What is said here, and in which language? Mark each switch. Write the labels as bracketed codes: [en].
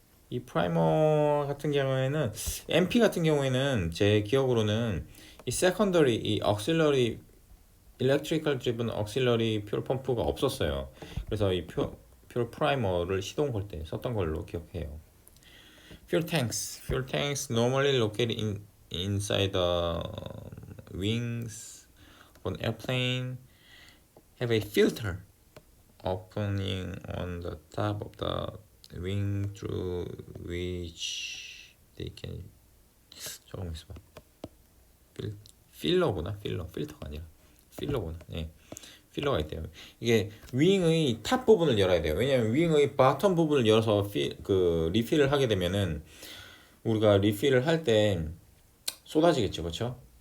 [ko] 이 프라이머 같은 경우에는 MP 같은 경우에는 제 기억으로는 이 세컨더리, 이 auxiliary electrical driven auxiliary fuel 펌프가 없었어요. 그래서 이 fuel primer를 시동 걸 때 썼던 걸로 기억해요. [en] Fuel tanks normally located inside the wings of an airplane have a filter opening on the top of the wing through which they can [ko] 조금 있어봐. 필러구나. 필터가 아니라 필러구나. 예. 필러가 있대요. 이게 윙의 탑 부분을 열어야 돼요. 왜냐면 윙의 바텀 부분을 열어서 리필을 하게 되면은 우리가 리필을 할 때 쏟아지겠죠, 그렇죠?